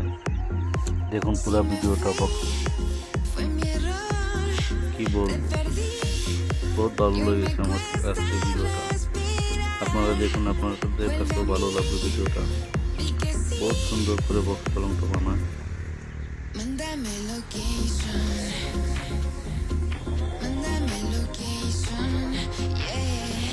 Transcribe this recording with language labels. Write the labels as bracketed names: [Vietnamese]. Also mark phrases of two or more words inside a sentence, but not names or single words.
[Bangla] দেখুন পুরো ভিডিওটা বক্স, কি বলবো, বহুত ভালো লেগেছে আমার কাছে ভিডিওটা। আপনারা দেখুন, আপনাদের কাছেও ভালো লাগবে ভিডিওটা। বহুত সুন্দর করে বক্স পালংটা বানায়। [Spanish] Mándame location, mándame location, yeah.